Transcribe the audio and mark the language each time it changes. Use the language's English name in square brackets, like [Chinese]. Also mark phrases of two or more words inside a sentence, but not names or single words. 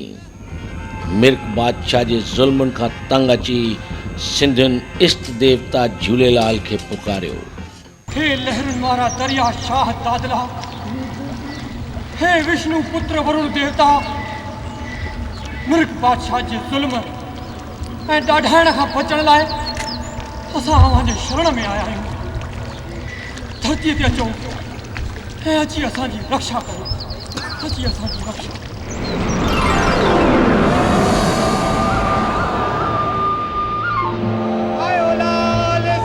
[Sindhi] मिर्ग बादशाह जे ज़ुल्मनि खां तंग अची सिंधियुनि इष्ट देवता झूलेलाल खे पुकारियो। हे लहरुनि वारा दरिया शाह दादला, हे विष्णु पुत्र वरुण देवता, मिर्ग बादशाह जे ज़ुल्म ऐं ॾाढाइण खां बचण लाइ असां अव्हांजे शरण में आया आहियूं। धरतीअ ते अचो ऐं अची असांजी रक्षा करो। अची असांजी रक्षा। आयो लाल